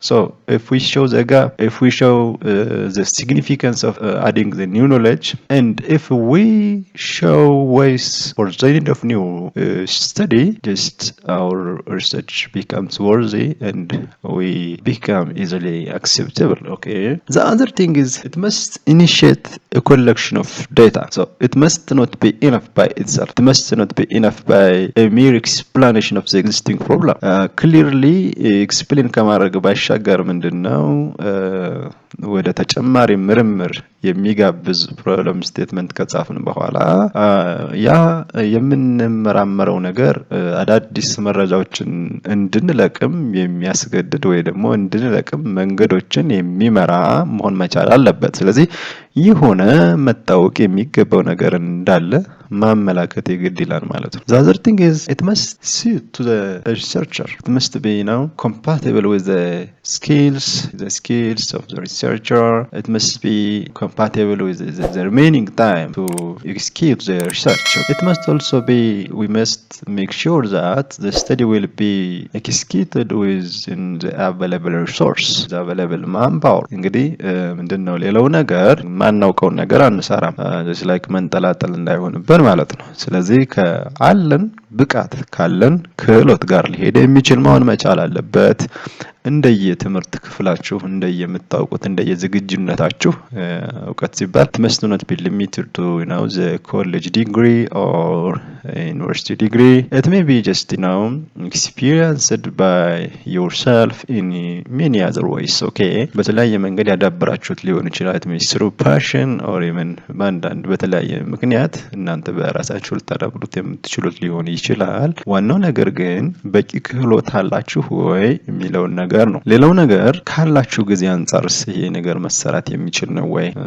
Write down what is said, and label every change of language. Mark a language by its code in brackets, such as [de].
[en] So if we show the gap, if we show the significance of adding the new knowledge, and if we show ways for the need of new study, just our research becomes worthy and we become easily acceptable. Okay, the other thing is it must initiate a collection of data. So it must not be enough by itself. It must not be enough by a mere explanation of the existing problem. Clearly explain [am] ከማድረግ ባሻገር ምንድነው ወደ ተጨማሪ ምርምር የሚጋብዝ ፕሮብለም ስቴትመንት ከጻፍን በኋላ ያ የምንመራመረው ነገር አዳዲስ መረጃዎችን እንድንለቅም የሚያስገድድ ወይ ደግሞ እንድንለቅም መንገዶችን የሚመራ መሆን መቻል አለበት። ስለዚህ የሆነ መታወቅ የሚገባው ነገር እንዳለ ማመላከት የግድ ይላል ማለት ነው። [en] The other thing is it must suit to the researcher. It must be, compatible with the skills of the researcher. It must be compatible with the remaining time to execute the research. It must also be, we must make sure that the study will be executed within the available resource, the available manpower. [am] እንግዲህ ምንድነው ሌላው ነገር ማናውቀውን ነገር አንሰራም። [en] just like [am] መንጠላጠል እንዳይሆንብን ማለት ነው። ስለዚህ ከአለን ብቃት ካለን ክህሎት ጋር ሊሄድ የሚችል መሆን መቻል አለበት። እንደየትምህርት ክፍላችሁ እንደየምታውቁት እንደየዝግጁነታችሁ እውቀት ሲባል [en] must not be limited to the college degree or university degree. It may be just experienced by yourself in many other ways. [am] Okay, በተለያየ መንገድ ያዳበራችሁት ሊሆን ይችላል። [en] it may through passion or even [am] በአንዳንድ በተለያየ ምክንያት እናንተ በራሳችሁ ልታዳብሩት የምትችሉት ሊሆን ይችላል። ዋናው ነገር ግን በቂ ክህሎት አላችሁ ወይ የሚለውን ነገር ነው። ሌላው ነገር ካላችሁ ጊዜ አንፃርስ ይሄ ነገር መሰራት የሚችል ነው ወይ?